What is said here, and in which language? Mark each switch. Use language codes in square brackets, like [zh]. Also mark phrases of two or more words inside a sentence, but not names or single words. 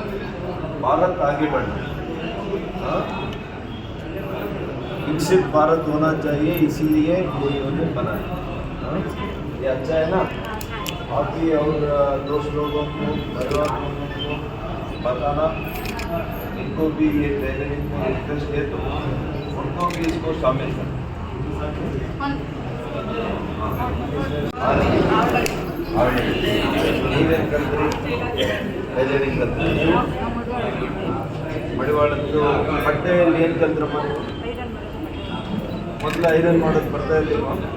[hi] भारत आगे बढ़ना, हाँ, विकसित भारत होना चाहिए, इसीलिए ये योजना बनाए। हाँ, ये अच्छा है ना? आप भी और दोस्त लोगों को, परिवार लोगों को बताना, इनको भी ये टेलरिंग में इंटरेस्ट है तो उनको भी इसको शामिल करना। [kn] ನೀವೇನು ಕಲ್ತ್ರಿ? ಟೈಲರಿಂಗ್ ಕಲ್ತ್ರಿ ನೀವು? ಮಡಿವಾಳದ್ದು ಬಟ್ಟೆಯಲ್ಲಿ ಏನು ಕಲ್ತ್ರಮ್ಮ ನೀವು? ಮೊದಲು ಐರನ್ ಮಾಡೋದು ಬರ್ತಾ ಇರಲಿಲ್ವಾ?